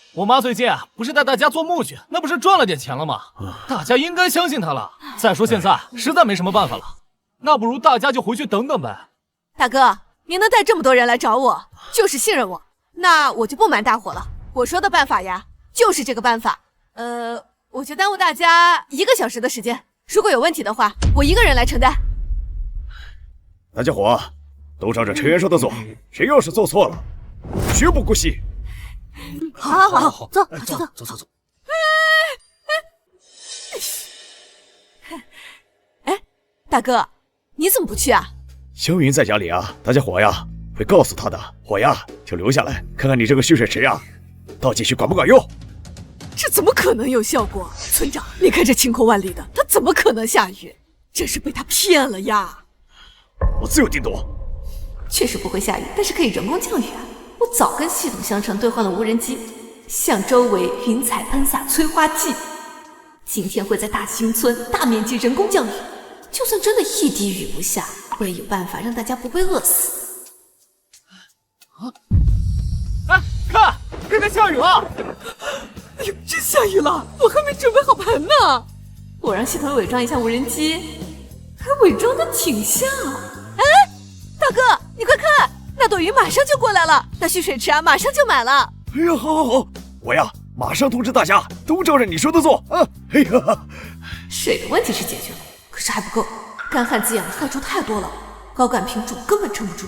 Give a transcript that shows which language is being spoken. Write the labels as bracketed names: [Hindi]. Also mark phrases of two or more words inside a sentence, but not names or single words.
[Chinese] 我媽最近啊，不是帶大家做木去，那不是賺了點錢了嗎？大家應該相信她了。再說現在實在沒什麼辦法了，那不如大家就回去等等唄。大哥，你能帶這麼多人來找我，就是信任我。那我就不瞞大夥了，我說的辦法呀，就是這個辦法。我就耽誤大家1個小時的時間，如果有問題的話，我一個人來承擔。大家伙都照着陳元說的做，誰要是做錯了，絕不姑息。好，走。哎，大哥，你怎麼不去啊？湘雲在家裡啊，大家伙呀會告訴他的，我呀就留下來看看你這個蓄水池呀，倒進去管不管用？這怎麼可能有效果？村長，你看這晴空萬里的，它怎麼可能下雨？真是被他騙了呀！我自有定奪。確實不會下雨，但是可以人工降雨啊！我早跟系統商城兌換了無人機，向周圍雲彩噴灑催化劑。今天會在大興村大面積人工降雨，就算真的一滴雨不下，我也有辦法讓大家不會餓死。哎，看，這邊下雨了！哎呦，真下雨了！我還沒準備好盆呢。我讓系統偽裝一下無人機，還偽裝的挺像。哎，大哥，你快看，那朵雲馬上就過來了，那蓄水池啊馬上就滿了。哎呀，好，我呀馬上通知大家，都照着你說的做啊！哎呀，水的問題是解決了，可是還不夠，乾旱滋養的害蟲太多了，高杆品種根本撐不住。